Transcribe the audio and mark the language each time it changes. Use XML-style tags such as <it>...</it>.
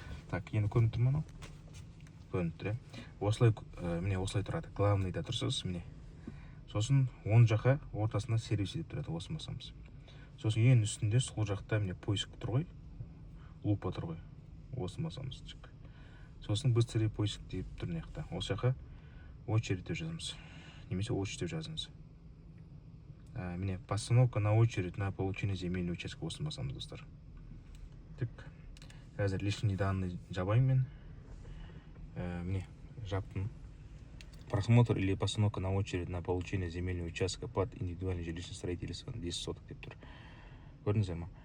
<kk>Так, енді көрініп тұр ма мынау? Көрініп тұр, осылай, міне осылай тұрады. Главныйда тұрсыз, міне. Сосын оң жаққа ортасында сервис деп тұрады, осы басамыз. Сосын ең үстінде сол жақта міне поиск тұр ғой, лупа тұр ғой, осы басамыз. Сосын быстрый поиск деп тұр мына. Осы жаққа очередь деп жазамыз. Немесе очередь деп жазыңыз. Міне</kk> <ru>постановка на очередь на получение земельного участка,</ru> <kk>осы басамыз, достар. Так, қазір лишний данные жабайын мен. Міне жаптым.</kk> <ru>Просмотр или постановка на очередь на получение земельного участка под индивидуальное жилищное строительство 10 соток</ru> <kk>деп тұр. Көрдіңіздер ма?</kk>